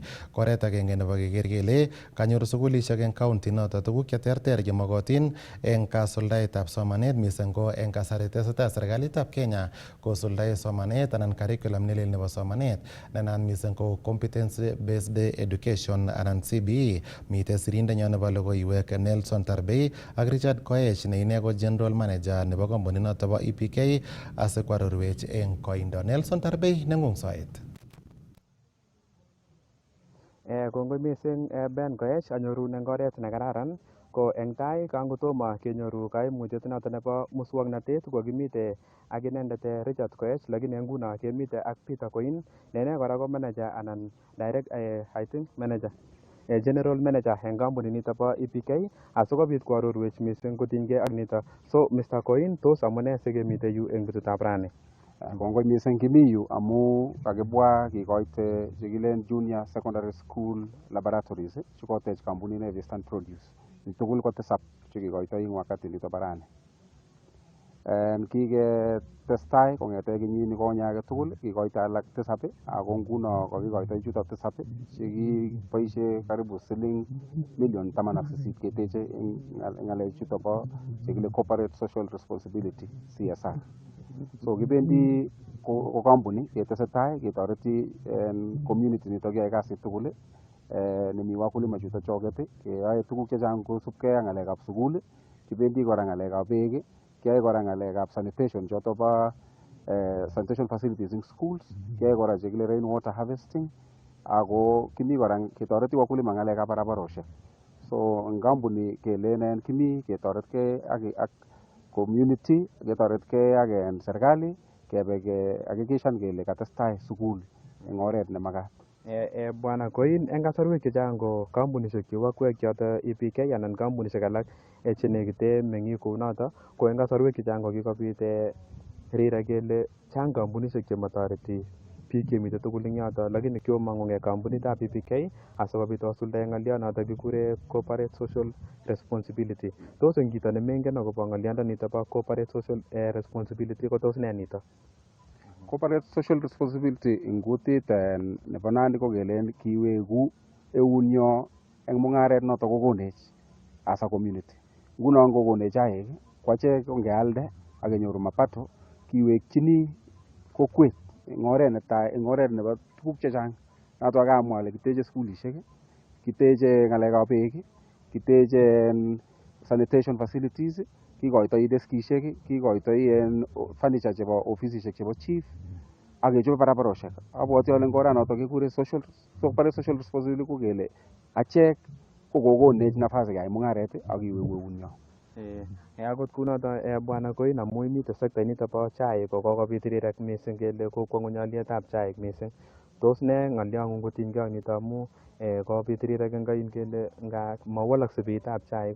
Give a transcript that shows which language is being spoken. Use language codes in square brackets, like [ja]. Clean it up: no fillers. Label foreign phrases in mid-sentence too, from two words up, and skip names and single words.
[kln] Koret agenge nebo keker kele kanyor sukulishek eng county noto tuguk cheterter chemokotin eng kasuldaetab somanet, mising ko eng kasari tesetai serikalitab Kenya kosuldae somanet anan curriculum nelel nebo somanet nenan mising ko [en] competence based education [kln] anan CBE. Mitei sirindenyo nebo logoiwek Nelson Tarbei ak Richard Koech ne ine ko [en] general manager [kln] nebo kampunit noto bo EPK asikwarorwech eng koindo. Nelson Tarbei, nengung soet. Kongoi mising Ben Koech, anyorun eng oret ne kararan. Ko eng tai kangotomo kenyoru kaimutiet noto nebo muswoknatet ko kimite ak inendet Richard Koech, lakini eng nguno kemite ak Peter Koin ne ine kora ko manager anan [en] direct I think manager general manager [kln] eng kampunit nito bo EPK asikobit koarorwech mising kotinygei ak nito. [en] So Mr. [kln] Koin, tos amune sikemite yu eng betutab rani? Kongoi mising kimi yu amu kakibwa kikoite chekilen [en] Junior Secondary School Laboratories [kln] chekotech kampunit nebo Eastern Produce. Tugul ko tisab chekikoitoi eng wakati nito barani. Kiketestai kong'ete kenyini konye age tugul kikoito alak tisab ako nguno kakikoitoi chuto tisab chekiboisie karibu siling million 18 keteche eng ng'alek chuto bo chekile [en] corporate social responsibility CSR. [kln] So kibendi ko company ketesetai ketoreti community nito kiyoe kasit tugul nemi wakulima chuto choket keyoe tuguk chechang kosubkei ak ng'alekab sukul, kibendi kora ng'alekab beek, kiyoe kora ng'alekab sanitation choto bo [en] sanitation facilities in schools, [kln] kiyoe kora chekile [en] rain water harvesting, [kln] ako kimi kora ketoreti wakulima ng'alekab barabaroshek. So eng company kelenen kimi ketoretkei ak community, ketoretkei ak serikali kebe kehakikishan kele katestai sukul eng oret nemakat. Bwana Koin, eng kasarwek chechang ko kampunishek cheu akwek choto EPK anan kampunishek alak chenekite meng'ik kou noto, ko eng kasarwek chechang ko kikobit rirek kele chang kampunishek chematoreti biik chemite tugul eng yoto, lakini kiomong'ungei kampunitab EPK asikobit kosuldae ng'olionoto kikure [en] corporate social responsibility. [kln] Tos eng chito nemengen akobo ng'oliondonito bo [en] corporate social responsibility [kln] ko tos ne nito? [en] Corporate social responsibility [kln] eng kutit nebo Nandi ko kelen kiweku eunyo eng mung'aret noto kokonech [en] as a community. [kln] Nguno ngokonech chaik ko achek ngealde ak kenyoru mapato kiwekchini kokwet eng oret netai, eng oret nebo tuguk chechang. Noto kamwa ale kiteche skulishek, kiteche ng'alekab beek, kiteche [en] sanitation facilities, [kln] kikoitoi deskishek, kikoitoi furniture chebo ofisishek chebo chief ak kechobe barabaroshek. Abwoti ale eng oranoto kekure [en] corporate social responsibility [kln] ko kele achek ko kokonech nafasi keyai mung'aret ak kiweku eunyo. Akot kunoto Bwana Koin, amu imite sekta nito bo chaik ko kokobit rirek mising kele kokwo ng'ony olietab chaik mising. Tos ne ng'olyong'ung kotinygei ak nito amu kobit rirek eng koin kele mawalakse beitab chaik.